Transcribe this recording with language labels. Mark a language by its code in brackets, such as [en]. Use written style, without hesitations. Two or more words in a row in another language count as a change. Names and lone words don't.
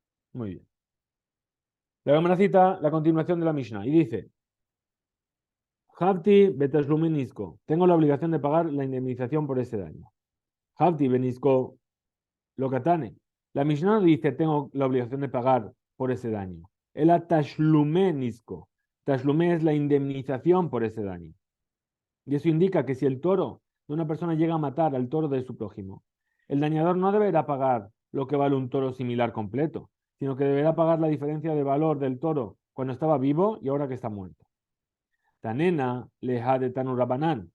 [es] Muy bien. La Gemara cita la continuación de la Mishnah y dice, [he] Havti betashlumin nisko. [es] Tengo la obligación de pagar la indemnización por ese daño. [he] Havti benisko lokatane. [es] La Mishnah no dice tengo la obligación de pagar por ese daño. [he] El tashlume nisko. [es] Tashlume es la indemnización por ese daño. Y eso indica que si el toro de una persona llega a matar al toro de su prójimo, el dañador no deberá pagar lo que vale un toro similar completo, sino que deberá pagar la diferencia de valor del toro cuando estaba vivo y ahora que está muerto. [arc] Tanena leja de Tanurabanán.